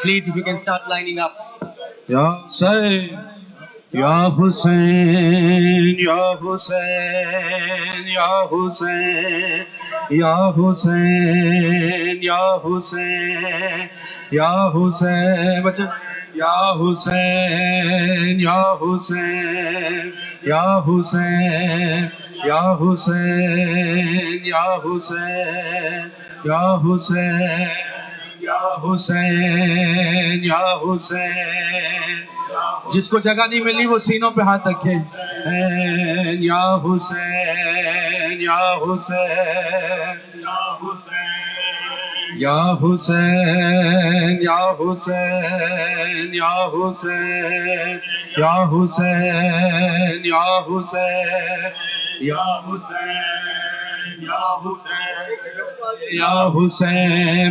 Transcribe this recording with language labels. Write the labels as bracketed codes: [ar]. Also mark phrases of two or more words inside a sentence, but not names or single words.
[en] Please, if you can start lining up. [ar] يا حسين، يا حسين، يا حسين، يا حسين، يا حسين، يا حسين، يا حسين, bachcha. يا حسين، يا حسين، يا حسين، يا حسين، يا حسين، يا حسين، يا حسين، يا حسين. [hi] जिसको जगह नहीं मिली वो सीनों पे हाथ रखे. [ar] يا حسين، يا حسين، يا حسين، يا حسين، يا حسين، يا حسين، يا حسين، يا حسين، يا حسين، يا حسين.